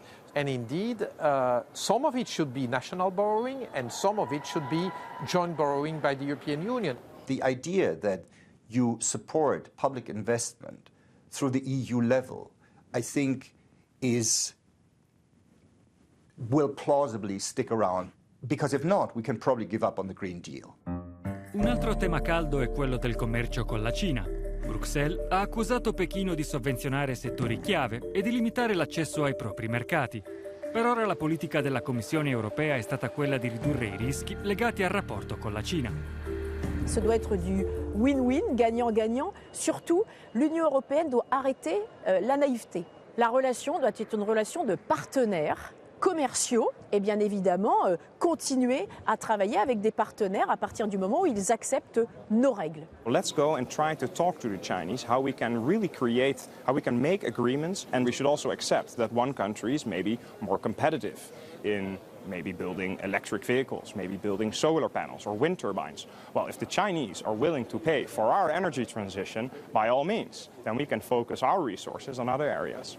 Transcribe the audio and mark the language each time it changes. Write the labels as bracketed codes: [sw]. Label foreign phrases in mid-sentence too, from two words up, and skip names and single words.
[en] And indeed, some of it should be national borrowing and some of it should be joint borrowing by the European Union. The idea that you support public investment through the EU level, I think, will plausibly stick around, because if not, we can probably give up on the Green Deal. [it] Un altro tema caldo è quello del commercio con la Cina. Bruxelles ha accusato Pechino di sovvenzionare settori chiave e di limitare l'accesso ai propri mercati. Per ora la politica della Commissione europea è stata quella di ridurre i rischi legati al rapporto con la Cina. [fr] Ce doit être du win-win, gagnant-gagnant. Surtout, l'Union européenne doit arrêter la naïveté. La relation doit être une relation de partenaires commerciaux et bien évidemment continuer à travailler avec des partenaires à partir du moment où ils acceptent nos règles. [en] Let's go and try to talk to the Chinese how we can really create, how we can make agreements, and we should also accept that one country is maybe more competitive in maybe building electric vehicles, maybe building solar panels or wind turbines. Well, if the Chinese are willing to pay for our energy transition, by all means, then we can focus our resources on other areas.